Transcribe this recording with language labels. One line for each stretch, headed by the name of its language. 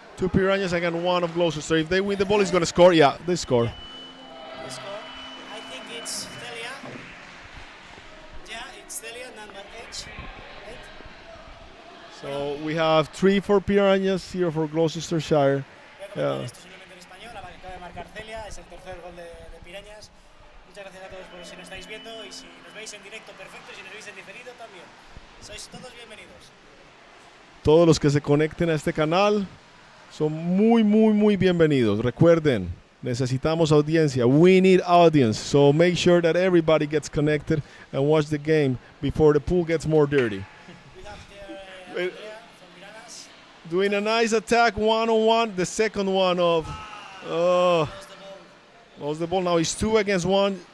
English: 2 Piranhas against 1 of Gloucester. If they win the ball, he's going to score. Yeah, they score. They score. I think it's Celia. Yeah, it's Celia, number 8. So we have 3 for Piranhas, 0 for Gloucestershire. Yeah.
Spanish: Esto simplemente en español, acaba de marcar Celia, es el tercer gol de Piranhas. Muchas gracias a todos por si nos estáis viendo y si nos veis en directo, perfecto, si nos veis en diferido también. Sois todos bienvenidos. Todos los que se conecten a este canal son muy bienvenidos. Recuerden, necesitamos audiencia.
English: We need audience. So make sure that everybody gets connected and watch the game before the pool gets more dirty. We have there from Piranhas. Doing a nice attack, 1-on-1. The second one of... lost the ball. Now it's 2 against 1.